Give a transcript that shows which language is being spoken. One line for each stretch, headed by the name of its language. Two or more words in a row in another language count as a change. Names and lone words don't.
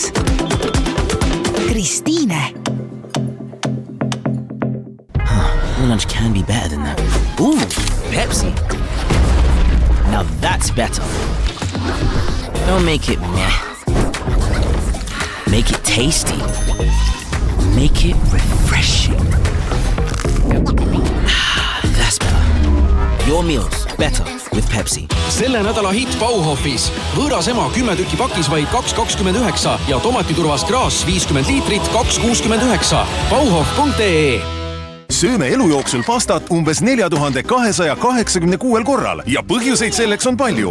Estonian: Kristiine.
English: Lunch can be better than that. Ooh, Pepsi. Now that's better. Don't make it meh. Make it tasty. Make it refreshing. That's better. Your meals better with Pepsi.
Estonian: Selle nädala hit Bauhofis. Võõras ema 10 tükki pakis vaid 2,29 ja tomatiturvas kraas 50 liitrit 2,69. Bauhof.ee. Sööme elu jooksul pastat umbes 4286 korral ja põhjuseid selleks on palju.